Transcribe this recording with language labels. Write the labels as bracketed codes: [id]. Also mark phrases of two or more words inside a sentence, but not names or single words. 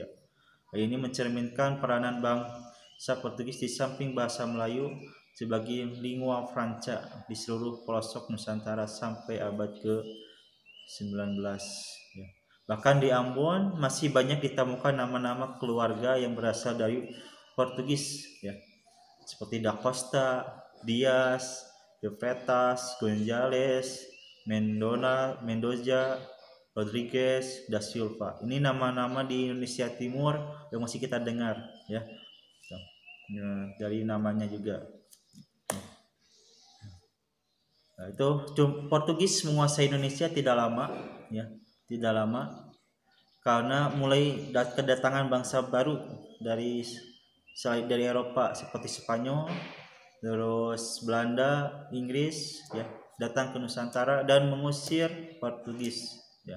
[id] Ini mencerminkan peranan bangsa Portugis di samping bahasa Melayu sebagai lingua franca di seluruh pelosok Nusantara sampai abad ke-19. Ya. Bahkan di Ambon masih banyak ditemukan nama-nama keluarga yang berasal dari Portugis, ya, seperti Da Costa, Dias, De Freitas, Gonzales, Mendoza, Rodriguez, Da Silva. Ini nama-nama di Indonesia Timur yang masih kita dengar, ya. Dari namanya juga. Nah, itu Portugis menguasai Indonesia tidak lama, ya, tidak lama, karena mulai kedatangan bangsa baru dari Eropa seperti Spanyol, terus Belanda, Inggris, ya, datang ke Nusantara dan mengusir Portugis, ya.